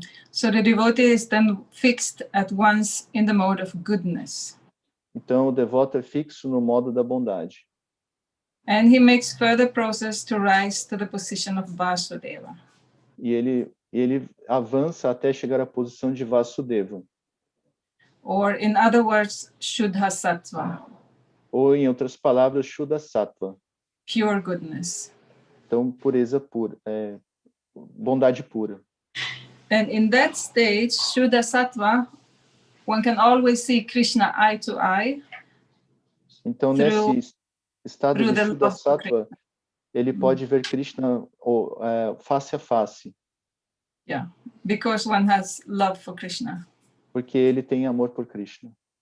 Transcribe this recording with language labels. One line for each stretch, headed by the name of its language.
English: So the devotee is then fixed at once in the mode of goodness.
Portuguese: Então, o devoto é fixo no modo da bondade.
English: And he makes further process to rise to the position of Vasudeva.
Portuguese: E ele avança até chegar à posição de Vasudeva.
English: Or in other words, Shuddha Sattva,
Portuguese: Ou, em outras palavras, Shuddha Sattva.
English: pure goodness.
Portuguese: Então, pureza pura, bondade pura.
English: And in that stage, Shuddha Sattva, one can always see Krishna eye to eye.
Portuguese: Então, nesse estado de Shuddha Sattva, ele pode ver Krishna face a face.
English: Yeah, because one has love for Krishna.
Portuguese: Porque ele tem amor por Krishna.